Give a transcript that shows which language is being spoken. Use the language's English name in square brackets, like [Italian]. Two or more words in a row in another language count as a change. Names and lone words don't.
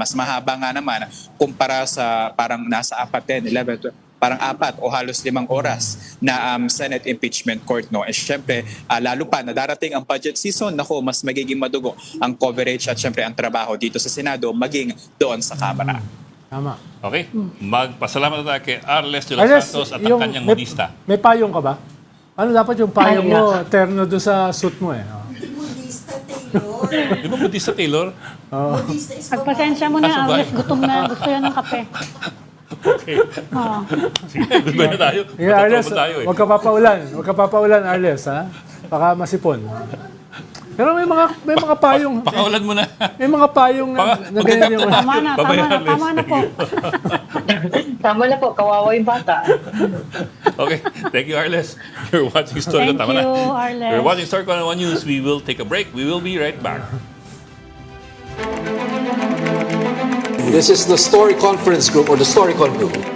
[Filipino] Mas mahaba nga naman kumpara sa parang nasa 4, 11, parang 4 o halos 5 oras na Senate impeachment court. And syempre, lalo pa na darating ang [English] budget season, [Filipino] mas magiging madugo ang coverage at syempre ang trabaho dito sa Senado maging doon sa Kamara. Tama. Okay? Magpasalamat tayo kay Arles de los Santos at ang kanyang modista. May payong ka ba? Ano dapat yung payong mo, terno doon sa suit mo eh? Budista Taylor. Di ba modista Taylor? Budista is Pagpasensya mo na, Agnes, gutom na. Gusto yan ng kape. Okay. Sige, goodbye na tayo. [English] Yeah, Arles, [Filipino] Matatapos tayo eh. huwag ka papaulan, Arles, ha? Baka masipon. Pero may mga payong. Pakawalan mo na. May mga payong na ganyan yung... Tama na po. Tama na po, kawawa yung bata. [English] Okay. Thank you, Arles. You're watching Story Thank [Filipino] Tama na. [English] you, Arles. You're watching Story on 1 News. We will take a break. We will be right back. This is the Story Conference Group or the Storycon Group.